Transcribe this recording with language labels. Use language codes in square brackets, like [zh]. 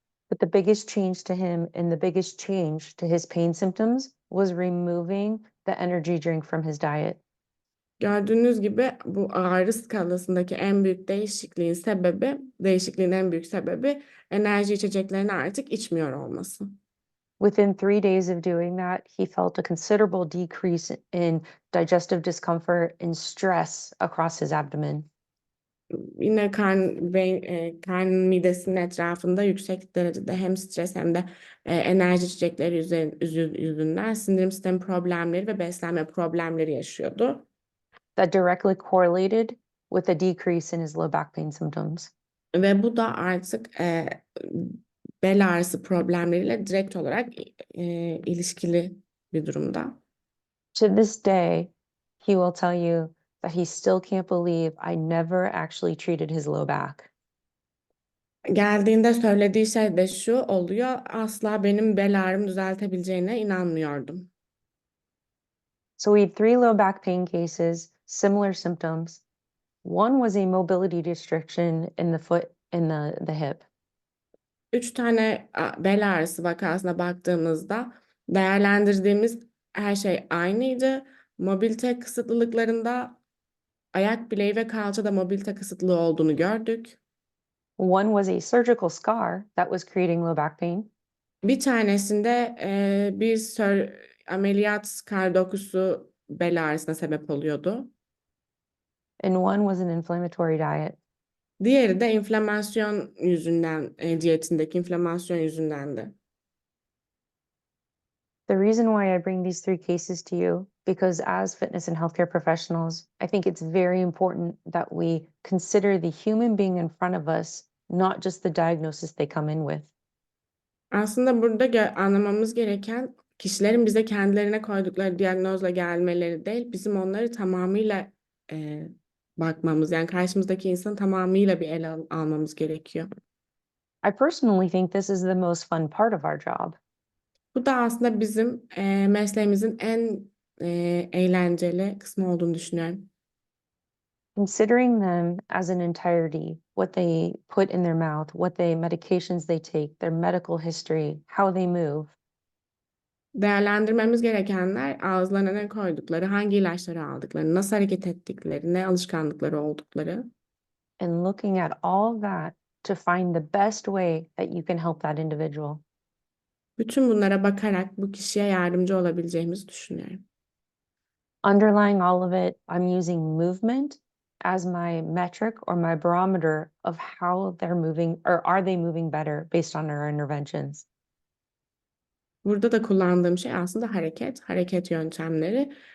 [en] But the biggest change to him and the biggest change to his pain symptoms was removing the energy drink from his diet. [tr] Gördüğünüz gibi bu ağrı skalasındaki en büyük değişikliğin en büyük sebebi enerji içeceklerini artık içmiyor olması. [en] Within 3 days of doing that, he felt a considerable decrease in digestive discomfort and stress across his abdomen. [tr] Yine karnın midesinin etrafında yüksek derecede hem stres hem de enerji içecekleri yüzünden sindirim sistemi problemleri ve beslenme problemleri yaşıyordu. [en] That directly correlated with a decrease in his low back pain symptoms. [tr] Ve bu da artık bel ağrısı problemleriyle direkt olarak ilişkili bir durumda. [en] To this day, he will tell you that he still can't believe I never actually treated his low back. [tr] Geldiğinde söylediği şey de şu oluyor: asla benim bel ağrımı düzeltebileceğine inanmıyordum. [en] So we had 3 low back pain cases, similar symptoms. One was a mobility restriction in the foot and the hip. [tr] 3 tane bel ağrısı vakasına baktığımızda değerlendirdiğimiz her şey aynıydı. Mobilite kısıtlılıklarında ayak bileği ve kalçada mobilite kısıtlılığı olduğunu gördük. [en] One was a surgical scar that was creating low back pain. [tr] Bir tanesinde bir ameliyat kar dokusu bel ağrısına sebep oluyordu. [en] And one was an inflammatory diet. [tr] Diğeri de inflamasyon yüzünden, diyetindeki inflamasyon yüzündendi. [en] The reason why I bring these 3 cases to you, because as fitness and healthcare professionals, I think it's very important that we consider the human being in front of us, not just the diagnosis they come in with. [tr] Aslında burada anlamamız gereken kişilerin bize kendilerine koydukları diyagnozla gelmeleri değil, bizim onları tamamıyla bakmamız, yani karşımızdaki insanı tamamıyla bir ele almamız gerekiyor. [en] I personally think this is the most fun part of our job. [tr] Bu da aslında bizim mesleğimizin en eğlenceli kısmı olduğunu düşünüyorum. [en] Considering them as an entirety, what they put in their mouth, medications they take, their medical history, how they move. [tr] Değerlendirmemiz gerekenler ağızlarına ne koydukları, hangi ilaçları aldıkları, nasıl hareket ettikleri, ne alışkanlıkları oldukları. [en] And looking at all that to find the best way that you can help that individual. [tr] Bütün bunlara bakarak bu kişiye yardımcı olabileceğimizi düşünüyorum. [en] Underlying all of it, I'm using movement as my metric or my barometer of how they're moving, or are they moving better based on our interventions. [tr] Burada da kullandığım şey aslında hareket yöntemleri.